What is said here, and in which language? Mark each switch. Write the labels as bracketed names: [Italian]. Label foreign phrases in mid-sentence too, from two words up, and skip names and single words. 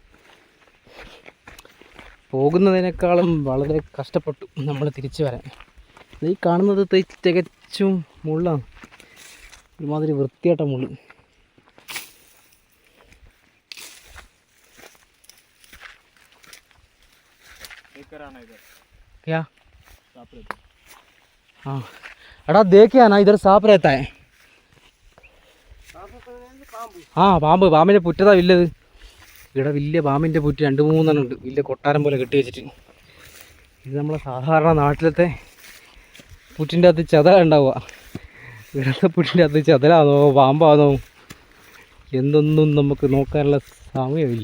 [Malayalam] പോകുന്നതിനേക്കാളും വളരെ കഷ്ടപ്പെട്ടു നമ്മൾ തിരിച്ചു വരാൻ. ഈ കാണുന്നത് തികച്ചും മുള്ളാണ്, ഒരുമാതിരി വൃത്തിയായിട്ട മുള്ള്. [Hindi] क्या? हाँ अड़ा देखिए ना इधर सांप रहता है. [Malayalam] ആ പാമ്പിൻ്റെ പുറ്റതാ വല്ലത്. ഇവിടെ വലിയ പാമ്പിൻ്റെ പുറ്റ് 2-3 ഉണ്ട്, വലിയ കൊട്ടാരം പോലെ കെട്ടി വെച്ചിട്ട്. ഇത് നമ്മളെ സാധാരണ നാട്ടിലത്തെ പുറ്റിൻ്റെ അകത്ത് ചെതല ഉണ്ടാവുക. ഇവിടുത്തെ പുറ്റിൻ്റെ അകത്ത് ചെതലാണോ പാമ്പാണോ എന്തൊന്നും നമുക്ക് നോക്കാനുള്ള സമയമില്ല.